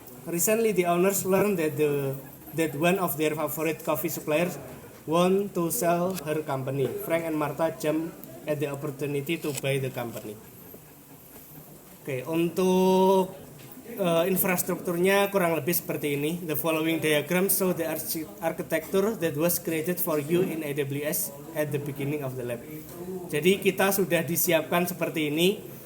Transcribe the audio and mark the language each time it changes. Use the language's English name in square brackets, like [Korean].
[English] Recently the owners learned that one of their favorite coffee suppliers want to sell her company. Frank and Martha jump at the opportunity to buy the company. [Indonesian] Oke, untuk infrastrukturnya kurang lebih seperti ini. [English] The following diagram show the architecture that was created for you in AWS at the beginning of the lab. [Indonesian] Jadi kita sudah disiapkan seperti ini.